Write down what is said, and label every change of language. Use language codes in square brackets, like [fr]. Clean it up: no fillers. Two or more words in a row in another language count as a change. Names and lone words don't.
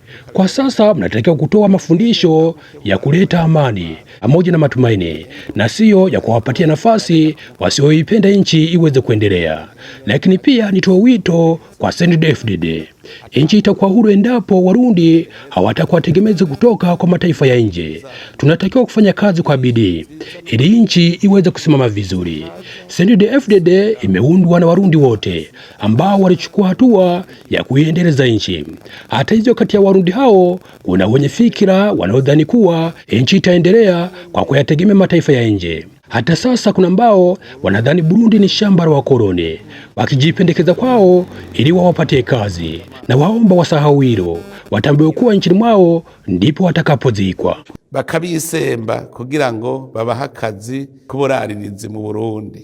[sw] Kwa sasa mnatakiwa kutoa mafundisho ya kuleta amani pamoja na matumaini, na sio ya kuwapatia nafasi wasioipenda nchi iweze kuendelea. Lakini pia nitoa wito kwa CNDD-FDD. Nchi itakuwa huru endapo Warundi hawatakuwa tegemezi kutoka kwa mataifa ya nje. Tunatakiwa kufanya kazi kwa bidii ili nchi iweze kusimama vizuri. CNDD-FDD imeundwa na Warundi wote ambao walichukua hatua ya kuiendeleza nchi. Hata hivyo, kati ya Warundi hao kuna wenye fikira wanaodhani kuwa nchi itaendelea kwa kuyategemea mataifa ya nje. Hata sasa kuna ambao wanadhani Burundi ni shamba la wakoloni, wakijipendekeza kwao ili wawapatie kazi, na waomba wasahau hilo, watambue kuwa nchini mwao ndipo watakapozikwa. [rn] Bakabisemba kugira ngo babaha akazi k'uburaririzi mu Burundi.